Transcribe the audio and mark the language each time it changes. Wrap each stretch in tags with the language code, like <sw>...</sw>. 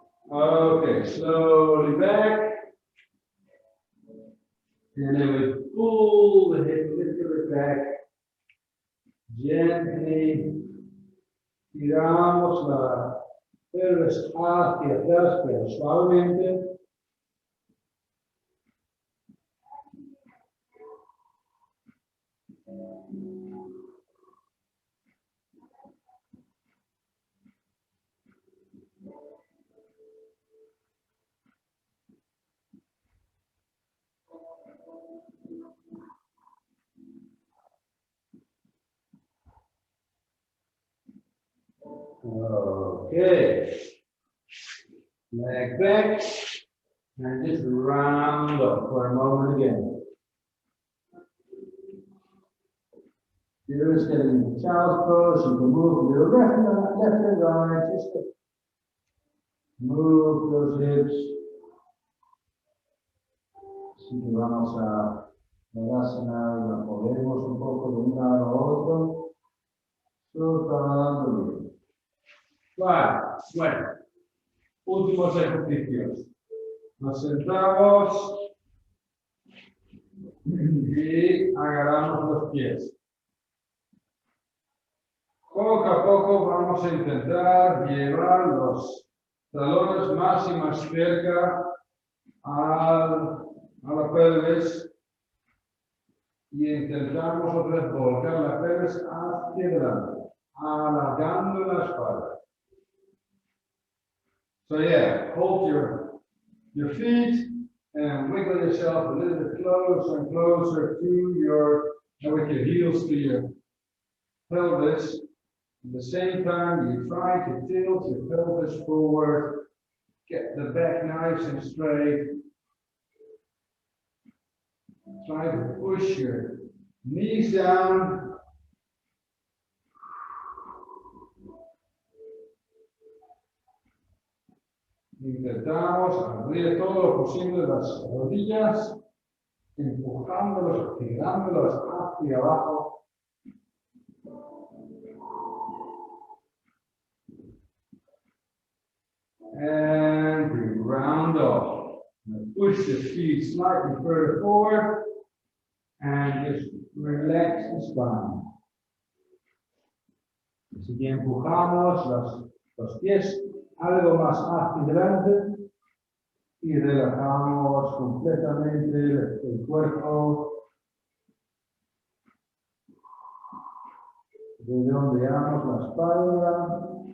<en>Okay, slowly back. And then we pull the hip a little bit back.</en> <es>Gently tiramos la pelvis hacia atrás, pero suavemente.</es> <en>Okay, leg back, and just round up for a moment again. Here is getting the child's pose. You can move your left and right, just to move those hips.</en> <es>Así que vamos a Tadasana y la movemos un poco de un lado a otro. Soltando bien. Vale, bueno, últimos ejercicios. Nos sentamos y agarramos los pies. Poco a poco vamos a intentar llevar los talones más y más cerca a la pelvis y intentamos otra vez volcar la pelvis hacia adelante, alargando la espalda.</es> <en>So yeah, hold your feet and wiggle yourself a little bit closer and closer to your, and with your heels to your pelvis. At the same time, you try to tilt your pelvis forward, get the back nice and straight. Try to push your knees down.</en> <es>Intentamos abrir todo lo posible las rodillas, empujándolos, tirándolos hacia abajo.</es> <en>And we round off. Push the feet slightly further forward and just relax the spine.</en> <es>Así que empujamos los pies algo más hacia adelante y relajamos completamente el cuerpo. Redondeamos la espalda.</es>